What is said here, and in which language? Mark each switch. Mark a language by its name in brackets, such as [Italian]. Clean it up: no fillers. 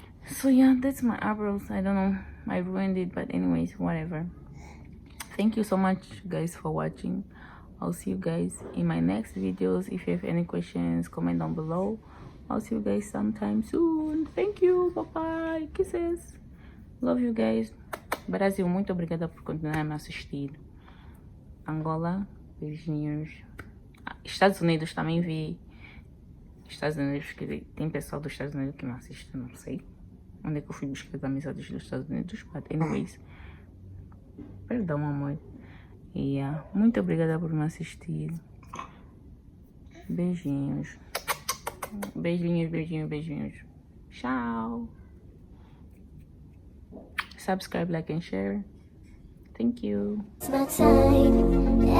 [English] So yeah, that's my eyebrows. I don't know, I ruined it, but anyways, whatever. Thank you so much, guys, for watching. I'll see you guys in my next videos. If you have any questions, comment down below. I'll see you guys sometime soon. Thank you. Bye bye. Kisses. Love you guys. [Portuguese] Brasil, muito obrigada por continuar a me assistir. Angola, beijinhos. Estados Unidos também vi. Estados Unidos, que tem pessoal dos Estados Unidos que me assiste, não sei onde é que eu fui buscar as amizades dos Estados Unidos, [English] but anyways. [Portuguese] Perdão, amor. E yeah, muito obrigada por me assistir. Beijinhos. Beijinhos, beijinhos, beijinhos. Tchau. [English] Subscribe, like and share. Thank you.